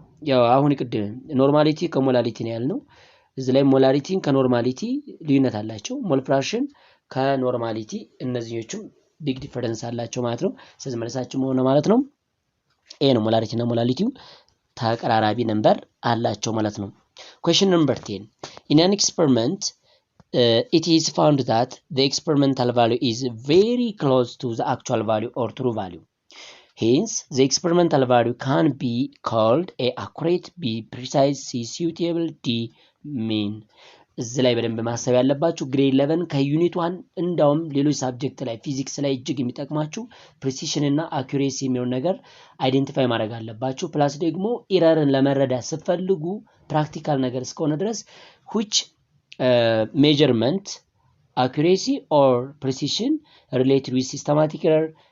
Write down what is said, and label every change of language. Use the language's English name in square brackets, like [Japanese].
[Amharic] ያው አሁን ቅድም ኖርማሊቲ ከሞላሊቲ ነው ያልነው እዚህ ላይ ሞላሪቲን ከኖርማሊቲ ልዩነት አላቸው። ሞል ፍራክሽን ከኖርማሊቲ እነዚህኞቹም ቢግ ዲፈረንስ አላቸው ማለት ነው። ስለዚህ መልሳችን ሆነ ማለት ነው ኤ ነው። ሞላሪቲ እና ሞላሊቲው ተቀራራቢ ነምበር አላቸው ማለት ነው። [English] question number 10 in an experiment it is found that the experimental value is very close to the actual value or true value. Hence, the experimental value can be called A accurate, B precise, C suitable, D mean. [Amharic] እዚህ ላይ በደንብ ማሰብ ያለባችሁ ግሬድ 11 ከዩኒት 1 እንዳውም ሌሎች ሳብጀክት ላይ ፊዚክስ ላይ እጅግ የሚጠቅማችሁ ፕሪሲሽን እና አኩሬሲ የሚሆን ነገር አይደንቲፋይ ማድረግ አለባችሁ። ፕላስ ደግሞ ኢረርን ለመረዳት ስትፈልጉ ፕራክቲካል ነገር እስከሆነ ድረስ [English] which measurement accuracy or precision related with systematic error